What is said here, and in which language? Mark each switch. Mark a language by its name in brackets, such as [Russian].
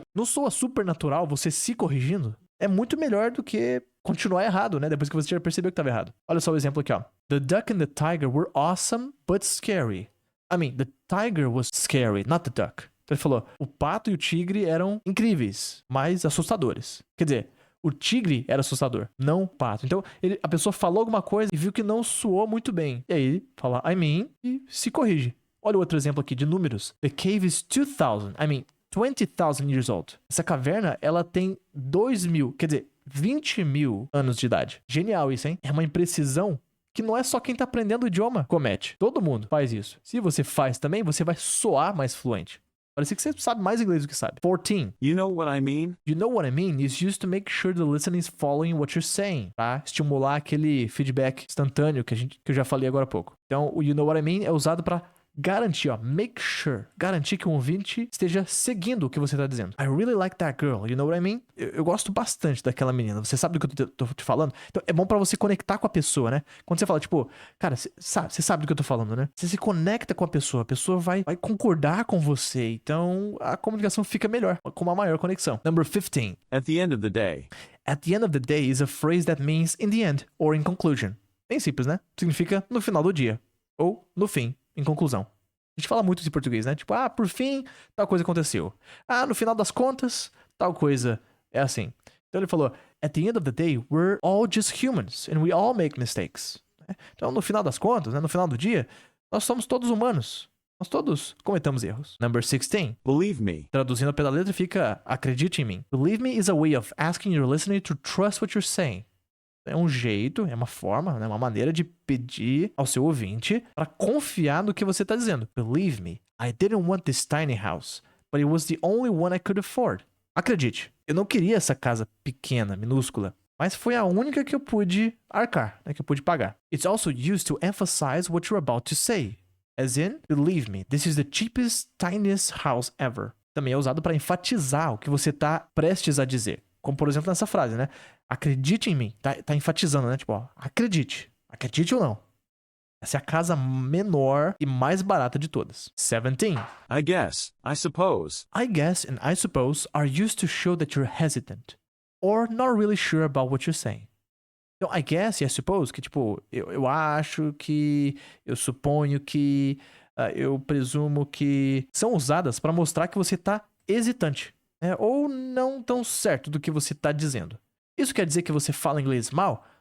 [Portuguese] Não soa super natural você se corrigindo? É muito melhor do que continuar errado, né? Depois que você já percebeu que estava errado. Olha só o exemplo aqui, ó. [English] The duck and the tiger were awesome, but scary. I mean, the tiger was scary, not the duck. [Portuguese] Então ele falou, o pato e o tigre eram incríveis, mas assustadores. Quer dizer, o tigre era assustador, não o pato. Então a pessoa falou alguma coisa e viu que não soou muito bem. E aí fala, I mean, e se corrige. Olha o outro exemplo aqui de números. [English] The cave is 20,000 years old. [Portuguese] Essa caverna, ela tem 2.000, quer dizer, 20.000 anos de idade. Genial isso, hein? É uma imprecisão que não é só quem tá aprendendo o idioma comete. Todo mundo faz isso. Se você faz também, você vai soar mais fluente. Parece que você sabe mais inglês do que sabe. 14. [English] You know what I mean? You know what I mean is used to make sure the listener is following what you're saying, tá? [Portuguese] Estimular aquele feedback instantâneo que eu já falei agora há pouco. Então, o you know what I mean é usado pra garantir, ó, make sure, garantir que o ouvinte esteja seguindo o que você tá dizendo. [English] I really like that girl, you know what I mean? [Portuguese] Eu gosto bastante daquela menina, você sabe do que eu tô te falando? Então é bom pra você conectar com a pessoa, né? Quando você fala, tipo, cara, você sabe do que eu tô falando, né? Você se conecta com a pessoa vai concordar com você, então a comunicação fica melhor, com uma maior conexão. [English] Number 15. At the end of the day. At the end of the day is a phrase that means in the end or in conclusion. [Portuguese] Bem simples, né? Significa no final do dia, ou no fim. Em conclusão. A gente fala muito isso em português, né? Tipo, por fim, tal coisa aconteceu. No final das contas, tal coisa é assim. Então ele falou, at the end of the day, we're all just humans and we all make mistakes. Então, no final das contas, né, no final do dia, nós somos todos humanos. Nós todos cometemos erros. [English] Number 16. Believe me. [Portuguese] Traduzindo pela letra fica, acredite em mim. [English] Believe me is a way of asking your listener to trust what you're saying. [Portuguese] É um jeito, é uma forma, né, uma maneira de pedir ao seu ouvinte para confiar no que você está dizendo. [English] Believe me, I didn't want this tiny house, but it was the only one I could afford. [Portuguese] Acredite, eu não queria essa casa pequena, minúscula, mas foi a única que eu pude arcar, né, que eu pude pagar. [English] It's also used to emphasize what you're about to say. As in, believe me, this is the cheapest, tiniest house ever. [Portuguese] Também é usado para enfatizar o que você está prestes a dizer. Como, por exemplo, nessa frase, né? Acredite em mim. Tá enfatizando, né? Tipo, ó, acredite. Acredite ou não. Essa é a casa menor e mais barata de todas. 17. [English] I guess, I suppose. I guess and I suppose are used to show that you're hesitant or not really sure about what you're saying. [Portuguese] Então, I guess e I suppose, que tipo, eu acho que, eu suponho que, eu presumo que, são usadas para mostrar que você tá hesitante. Ou não tão certo do que você tá dizendo. Isso quer dizer que você fala inglês mal?